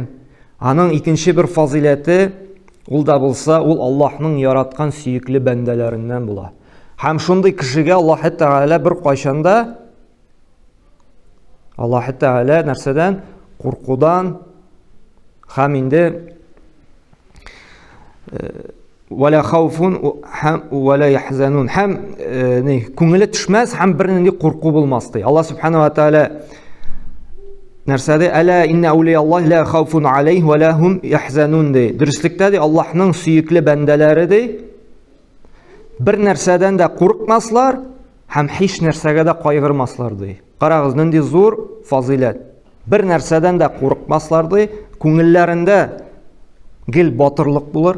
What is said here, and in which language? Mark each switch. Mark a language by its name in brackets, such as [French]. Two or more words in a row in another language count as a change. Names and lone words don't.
[Tatar] Аның икенче бер фазиләте ул да булса, ул Аллаһның яраткан сөекле бәндәләреннән була. Һәм шундый кешегә Аллаһ Тәгалә бер кайчанда Аллаһ Тәгалә нәрсәдән? Куркудан һәм инде [Arabic] ولا خوف ولا يحزنون [Tatar] һәм күңеле төшмәс һәм бер нинди курку булмас ди. Аллаһ Субханаһу ва Тәгалә нәрсәдә [Arabic] ألا إن أولياء الله لا خوف عليهم ولا هم يحزنون ди. [Tatar] Дөрестлектә ди Аллаһның сөекле бәндәләре ди бер нәрсәдән дә курыкмаслар һәм һич нәрсәгә дә кайгырмаслар ди. Карагыз, нинди зур фазилат. Бер нәрсәдән дә курыкмаслар ди, күңелләрендә гел батырлык булыр.